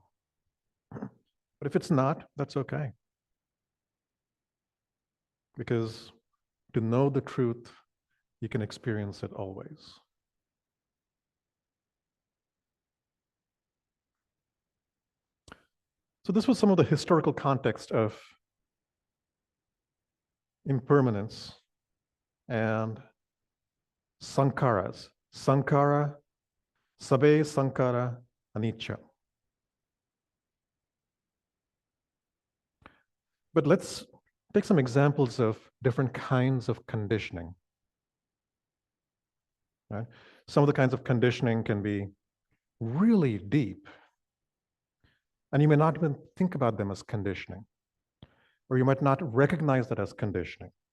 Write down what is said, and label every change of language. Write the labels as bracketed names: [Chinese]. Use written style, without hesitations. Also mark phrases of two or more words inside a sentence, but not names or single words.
[English] But if it's not, that's okay. Because to know the truth, you can experience it always. So this was some of the historical context of impermanence and sankharas. [Pali] Sankhara, sabe sankhara, anicca. [English] But let's take some examples of different kinds of conditioning. Right? Some of the kinds of conditioning can be really deep, and you may not even think about them as conditioning, or you might not recognize that as conditioning.